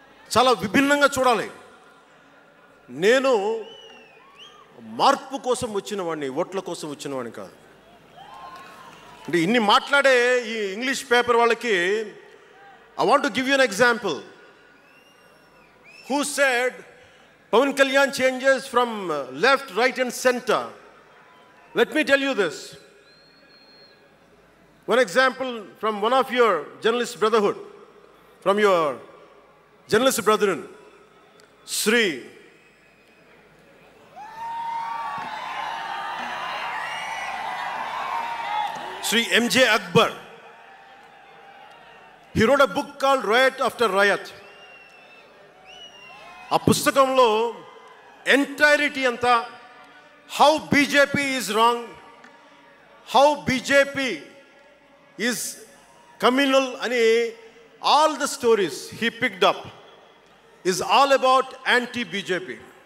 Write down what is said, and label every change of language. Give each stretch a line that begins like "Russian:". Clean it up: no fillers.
Telugu: చాలా విభిన్నంగా చూడాలి. నేను మార్పు కోసం వచ్చిన వాడిని, ఓట్ల కోసం వచ్చిన వాడిని కాదు. అంటే ఇన్ని మాట్లాడే ఈ ఇంగ్లీష్ పేపర్ వాళ్ళకి
English: I want to give you an example. Who said Pawan Kalyan changes from left, right and center? Let me tell you this. One example from one of your journalist brotherhood, from your journalist brethren, Sri M.J. Akbar. He wrote a book called Riot After Riot.
Telugu: ఆ పుస్తకంలో entirety అంతా
English: How BJP is wrong, how BJP is communal అని all the stories he picked up is all about anti BJP.